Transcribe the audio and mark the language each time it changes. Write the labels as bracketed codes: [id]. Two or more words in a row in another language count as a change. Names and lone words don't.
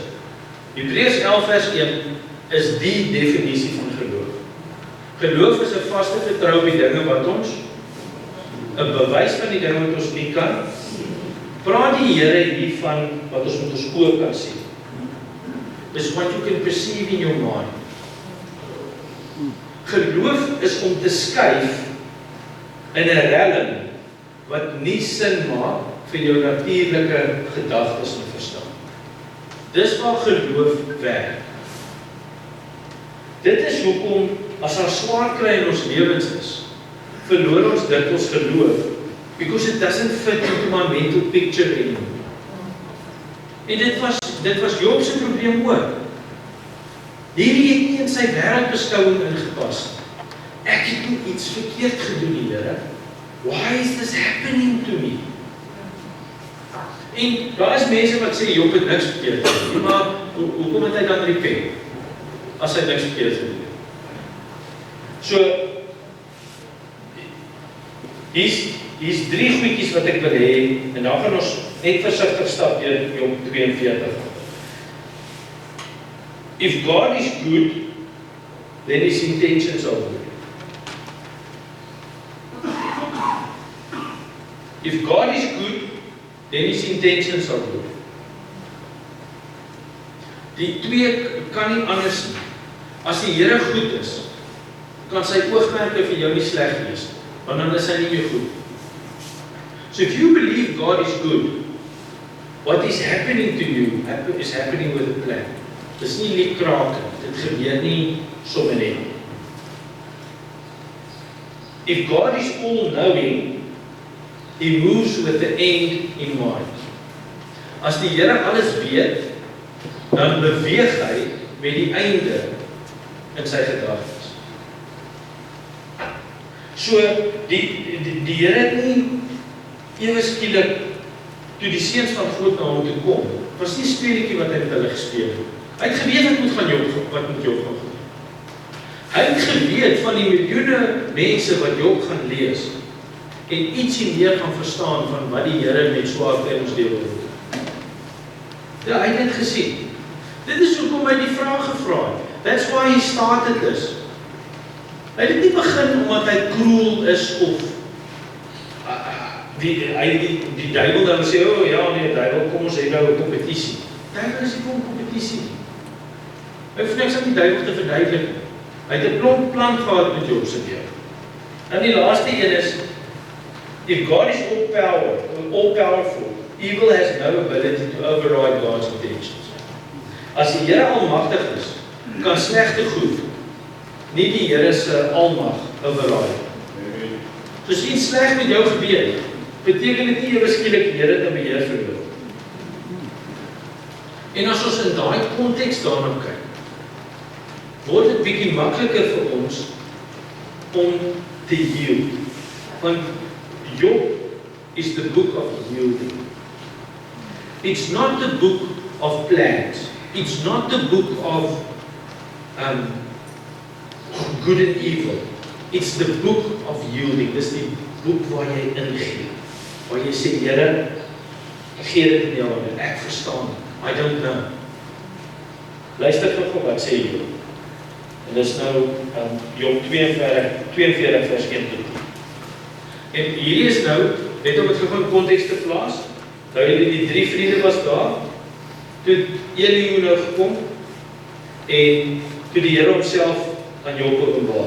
[af] Hebreërs 11 vers 1 is die definisie van geloof. Geloof is 'n vaste vertrou op die dinge wat ons, 'n bewys van die dinge wat ons nie kan. Praat die Here hier van wat ons met ons oë kan sien. [en] Dis what you can perceive in your mind. [af] Geloof is om te skuif in 'n realm wat nie sin maak vir jou natuurlike gedagtes en verstand. Dis waar geloof werk. Dit is hoekom as daar swaar kry in ons lewens is, verloor ons dikwels geloof, [en] because it doesn't fit into my mental picture anymore. [af] En dit was Job se probleem ook. Hierdie het nie in sy wêreldbeskouing ingepas. Ek het nie iets verkeerd gedoen, Here. [en] Why is this happening to me? [af] En daar is mense wat sê Job het niks verkeerd gedoen, maar hoekom het hy dan repent as hy niks verkeerd gedoen het? So hier's 3 goedjies wat ek wil hê en dan gaan ons net versigtig stap deur Job 42. [en] If God is good, then his intentions are good. If God is good, then his intentions are good. [af] Die twee kan nie anders nie. As die Here goed is, kan sy oogmerke vir jou nie sleg wees, want dan is hy nie meer goed. [en] So if you believe God is good, what is happening to you is happening with a plan. [af] Dis nie net krake, dit gebeur nie sommer net. [en] If God is all-knowing, he moves with the end in mind. [af] As die Here alles weet, dan beweeg hy met die einde in sy gedagtes. So, die Here het nie ewe skielik, toe die seuns van God na hom toe kom, was nie speletjie wat hy met hulle gespeel het. Hy het geweet wat met Job gaan gebeur. Hy het geweet van die miljoene mense wat Job gaan lees, en ietsie meer gaan verstaan van wat die Here met swaar tye ons deel wil. Ja, hy het dit gesien. Dit is hoekom hy die vraag gevra het. [en] That's why he started this. [af] Hy het nie begin omdat hy cruel is of die duiwel dan sê, oh ja, nee, duiwel, kom ons hê nou 'n kompetisie. Duiwel is nie vir 'n kompetisie nie. Hy hoef niks aan die duiwel te verduidelik. Hy het 'n klomp plan gehad met Job se lewe. En die laaste een is, [en] if God is all powerful, evil has no ability to override God's intentions. [af] As die Here almagtig is, kan slegte goed nie die Here se almag override. So as iets sleg met jou gebeur, beteken dit nie ewe skielik die Here te beheer verloor. En as ons in daai konteks daarna kyk, word dit bietjie makliker vir ons om te yield. [en] Want Job is the book of yielding. It's not the book of plans. It's not the book of good and evil. It's the book of yielding. [af] Dis die boek waar jy ingee. Waar jy sê, Here, gee dit in jou hande. Ek verstaan. [en] I don't know. [af] Luister gou wat sê Job. En dis nou Job 42 vers 1 tot 10. En hierdie is nou, net om dit gou in konteks te plaas, nou die 3 vriende was daar, toe Elihu nou gekom, en toe die Here homself aan Job openbaar.